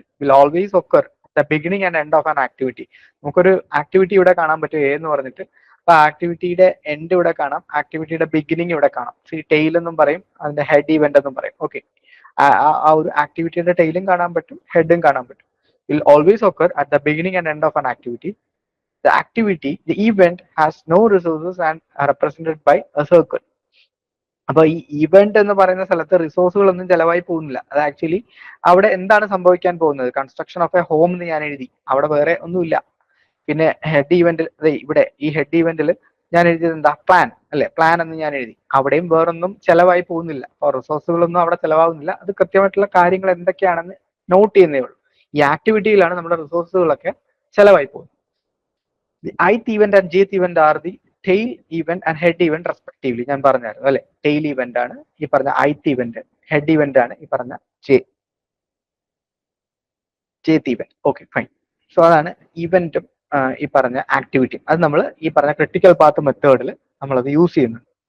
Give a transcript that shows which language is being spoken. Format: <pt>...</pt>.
<en>Will always occur the beginning and end of an activity.</en> <ml>നമുക്കൊരു activity ഇവിടെ കാണാൻ പറ്റും എ എന്ന് പറഞ്ഞിട്ട്, അപ്പൊ ആക്ടിവിറ്റിയുടെ എൻഡ് ഇവിടെ കാണാം, ആക്ടിവിറ്റിയുടെ ബിഗിനിങ് ഇവിടെ കാണാം. ടെയിൽ എന്നും പറയും, അതിന്റെ ഹെഡ് ഇവന്റ് എന്നും പറയും. ഓക്കെ, ആ ഒരു ആക്ടിവിറ്റിയുടെ ടെയിലും കാണാൻ പറ്റും, ഹെഡും കാണാൻ പറ്റും.</ml> <en>Will always occur at the beginning and end of an activity. The activity, the event has no resources and are represented by a circle.</en> <ml>അപ്പൊ ഈ ഇവന്റ് എന്ന് പറയുന്ന സ്ഥലത്ത് റിസോഴ്സുകളൊന്നും ചെലവായി പോകുന്നില്ല. അത് ആക്ച്വലി അവിടെ എന്താണ് സംഭവിക്കാൻ പോകുന്നത്? കൺസ്ട്രക്ഷൻ ഓഫ് എ ഹോം എന്ന് ഞാൻ എഴുതി, അവിടെ വേറെ ഒന്നുമില്ല. പിന്നെ ഹെഡ് ഇവന്റിൽ, ഇവിടെ ഈ ഹെഡ് ഇവന്റിൽ ഞാൻ എഴുതിയത് എന്താ? പ്ലാൻ അല്ലെ, പ്ലാൻ എന്ന് ഞാൻ എഴുതി. അവിടെയും വേറൊന്നും ചെലവായി പോകുന്നില്ല, അപ്പോൾ റിസോഴ്സുകളൊന്നും അവിടെ ചെലവാകുന്നില്ല. അത് കൃത്യമായിട്ടുള്ള കാര്യങ്ങൾ എന്തൊക്കെയാണെന്ന് നോട്ട് ചെയ്യുന്നേ ഉള്ളൂ. ഈ ആക്ടിവിറ്റിയിലാണ് നമ്മുടെ റിസോഴ്സുകളൊക്കെ ചെലവായി പോകുന്നത്.</ml> <en>The ith event and jth event are the tail event and head event respectively.</en> <ml>ഞാൻ പറഞ്ഞായിരുന്നു അല്ലെ, tail event ആണ് ഈ പറഞ്ഞ ith event, head event ആണ് ഈ പറഞ്ഞ jth event. Okay fine. So അതാണ് ഇവന്റും ഈ പറഞ്ഞ ആക്ടിവിറ്റിയും. അത് നമ്മൾ ഈ പറഞ്ഞ ക്രിട്ടിക്കൽ പാത്ത് മെത്തേഡിൽ നമ്മളത് യൂസ് ചെയ്യുന്നുണ്ട്.</ml>